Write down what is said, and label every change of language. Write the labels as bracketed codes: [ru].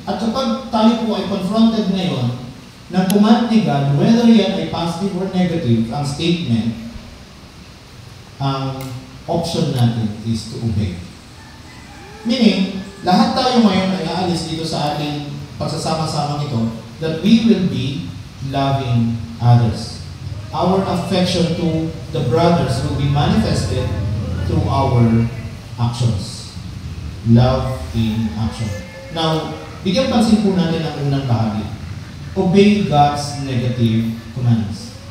[tl] At kapag tayo po ay confronted ngayon ng command ni God, whether yan ay positive or negative, ang statement, ang option natin [en] is to obey. [tl] Meaning, lahat tayo ngayon ay aalis dito sa ating pagsasama-sama ito [en] that we will be loving others. Our affection to the brothers will be manifested through our actions. Love in action. [tl] Now, bigyan pansin po natin ang unang bahagi. [en] Obey God's negative commands.